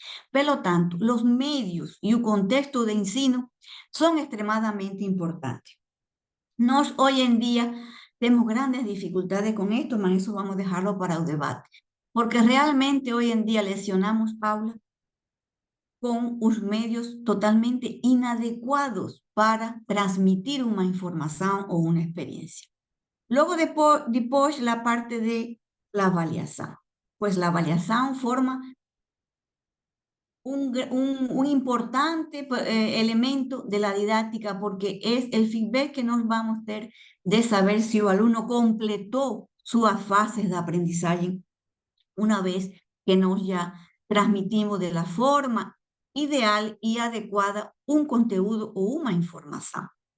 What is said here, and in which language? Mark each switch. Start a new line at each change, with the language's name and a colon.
Spanish: Por lo tanto, los medios y el contexto de ensino son extremadamente importantes. Nos hoy en día tenemos grandes dificultades con esto, pero eso vamos a dejarlo para el debate. Porque realmente hoy en día lesionamos aula,
Portuguese: com os meios totalmente inadequados para transmitir uma informação ou uma experiência. Logo depois a parte de la avaliação.
Spanish: Pues la avaliação forma un importante elemento de la didáctica porque es el feedback que nos vamos a tener de saber si el alumno completó sus fases de aprendizaje una vez que nos ya transmitimos de la forma ideal y adecuada un contenido o una información.